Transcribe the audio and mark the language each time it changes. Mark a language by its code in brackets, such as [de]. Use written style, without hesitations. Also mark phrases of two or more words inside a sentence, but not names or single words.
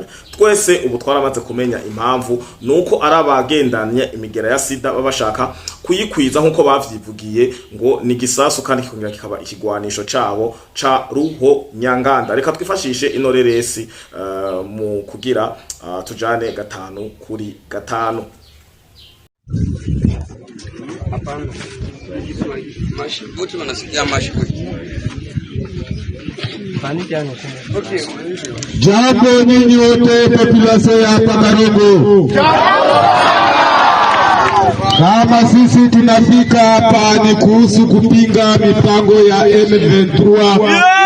[rn] Twese ubu twaramaze kumenya impamvu nuko arabagendanye imigera ya sida babashaka kuyikwiza nkuko bavyivugiye ngo ni gisasu kandi kikongera kikaba ikigwanisho cabo ca ruho nyanganda. Reka twifashishe inoreresi mu kugira tujane 5 kuri 5. [sw] Hapana. Mashi wote wanasikia mashi. [en] Okay. [sw] Jambo nyinyi wote population ya Pakarongo. Kama sisi tunafika hapa ni kuhusu kupinga mipango ya M23.